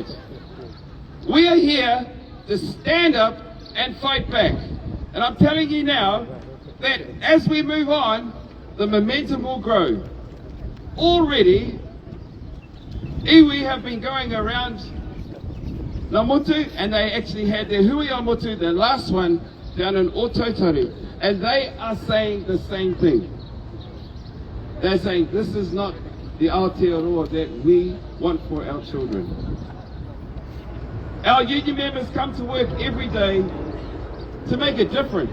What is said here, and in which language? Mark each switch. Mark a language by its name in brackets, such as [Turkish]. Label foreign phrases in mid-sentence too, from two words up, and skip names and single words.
[English] We are here to stand up and fight back. And I'm telling you now that as we move on, the momentum will grow. Already, iwi have been going around Ngā Motu, and they actually had their [Māori] hui o Motu, [English] the last one, down in Otautaru, and they are saying the same thing. They're saying this is not the Aotearoa that we want for our children. Our union members come to work every day to make a difference.